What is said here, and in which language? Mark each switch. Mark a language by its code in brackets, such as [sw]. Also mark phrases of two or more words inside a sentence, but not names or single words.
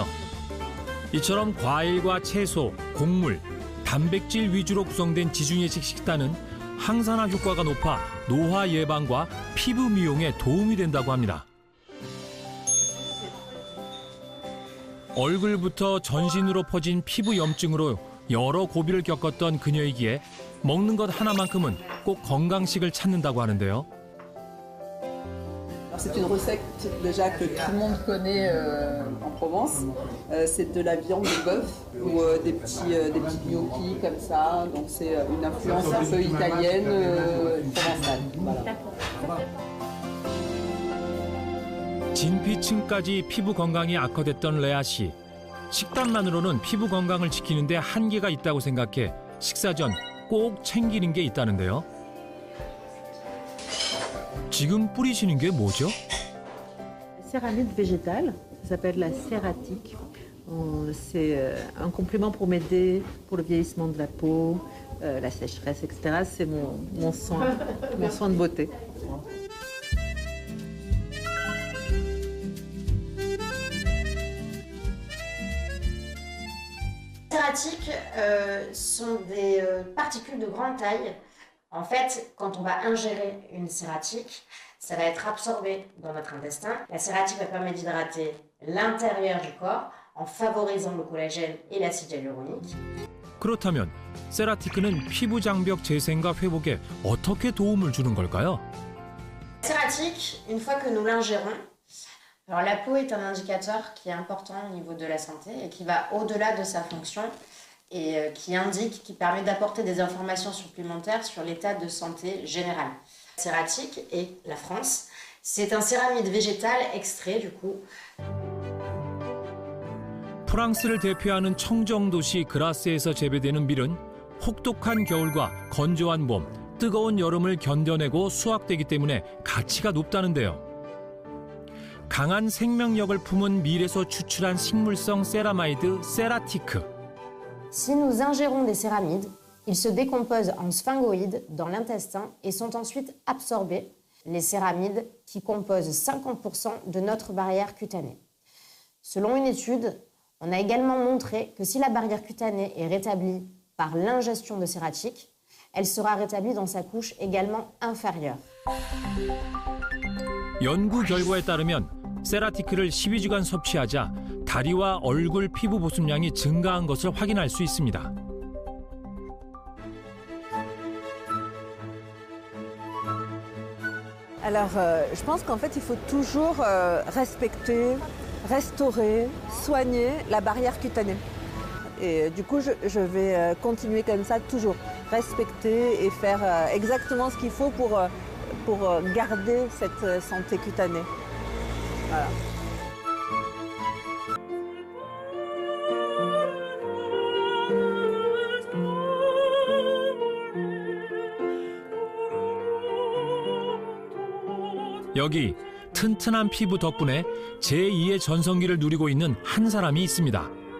[ko] 이처럼 과일과 채소, 곡물, 단백질 위주로 구성된 지중해식 식단은 항산화 효과가 높아 노화 예방과 피부 미용에 도움이 된다고 합니다. 얼굴부터 전신으로 퍼진 피부 염증으로 여러 고비를 겪었던 그녀이기에 먹는 것 하나만큼은 꼭 건강식을 찾는다고 하는데요. [fr] C'est une recette déjà que tout le monde connaît en Provence. C'est de la viande de bœuf ou des petits gnocchis comme ça. Donc c'est une influence un peu italienne, provençale. Voilà. [ko] 진피층까지 피부 건강이 악화됐던 레아 씨. 식단만으로는 피부 건강을 지키는데 한계가 있다고 생각해 식사 전 꼭 챙기는 게 있다는데요. 지금 뿌리시는 게 뭐죠? [fr] Céramide végétale, ça s'appelle la cératique. C'est un complément pour m'aider pour le vieillissement de la peau, la sécheresse, etc. C'est mon soin de beauté. Cératiques sont des particules de grande taille. En fait, quand on va ingérer une cératique, ça va être absorbé dans notre intestin. La cératique va permettre d'hydrater l'intérieur du corps en favorisant le collagène et l'acide hyaluronique. [ko] 그렇다면 세라티크는 피부 장벽 재생과 회복에 어떻게 도움을 주는 걸까요? [fr] Cératique, une fois que nous l'ingérons, alors la peau est un indicateur qui est important au niveau de la santé et qui va au-delà de sa fonction et qui permet d'apporter des informations supplémentaires sur l'état de santé général. Cératique et la France, c'est un céramide végétal extrait du coup. [ko] 프랑스를 대표하는 청정도시 그라스에서 재배되는 밀은 혹독한 겨울과 건조한 봄, 뜨거운 여름을 견뎌내고 수확되기 때문에 가치가 높다는데요. 강한 생명력을 품은 밀에서 추출한 식물성 세라마이드 세라티크. [fr] Si nous ingérons des céramides, ils se décomposent en sphingoïdes dans l'intestin et sont ensuite absorbés, les céramides qui composent 50% de notre barrière cutanée. Selon une étude, on a également montré que si la barrière cutanée est rétablie par l'ingestion de cératiques, elle sera rétablie dans sa couche également inférieure. [ko] 연구 결과에 따르면 세라티크를 12주간 섭취하자 다리와 얼굴 피부 보습량이 증가한 것을 확인할 수 있습니다. [fr] Alors, je pense qu'en fait, il faut toujours respecter, restaurer, soigner la barrière cutanée. Et du coup, je vais continuer comme ça, toujours respecter et faire exactement ce qu'il faut pour garder cette santé cutanée. Voilà. [ko] 여기 튼튼한 피부 덕분에 제2의 전성기를 누리고 있는 한 사람이 있습니다.